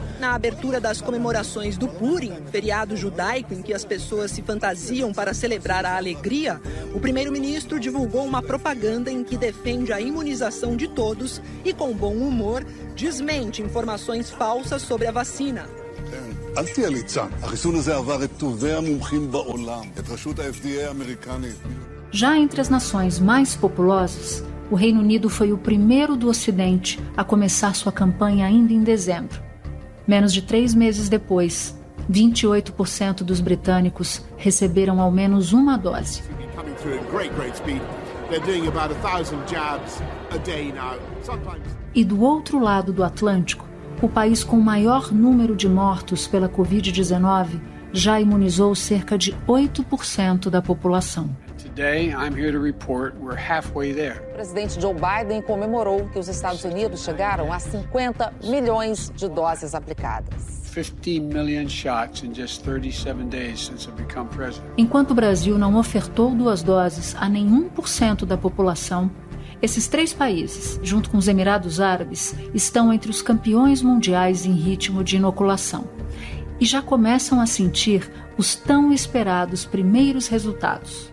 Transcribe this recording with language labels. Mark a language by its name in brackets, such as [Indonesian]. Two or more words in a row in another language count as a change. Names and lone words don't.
[Portuguese] Na abertura das comemorações do Purim, feriado judaico em que as pessoas se fantasiam para celebrar a alegria, o primeiro-ministro divulgou uma propaganda em que defende a imunização de todos e, com bom humor, desmente informações falsas sobre a vacina. [Hebrew] אל תהיה ליצן. החיסון הזה עבר את טובי המומחים בעולם, את רשות ה-FDA האמריקנית. [Portuguese] Já entre as nações mais populosas, o Reino Unido foi o primeiro do Ocidente a começar sua campanha ainda em dezembro. Menos de 3 meses depois, 28% dos britânicos receberam ao menos uma dose. E do outro lado do Atlântico, o país com o maior número de mortos pela Covid-19 já imunizou cerca de 8% da população. [English] Today, I'm here to report we're halfway there. [Portuguese] O presidente Joe Biden comemorou que os Estados Unidos chegaram a 50 milhões de doses aplicadas. [English] 15 million shots in just 37 days since I've become president. [Portuguese] Enquanto o Brasil não ofertou 2 doses a nenhum por cento da população, esses 3 países, junto com os Emirados Árabes, estão entre os campeões mundiais em ritmo de inoculação e já começam a sentir os tão esperados primeiros resultados.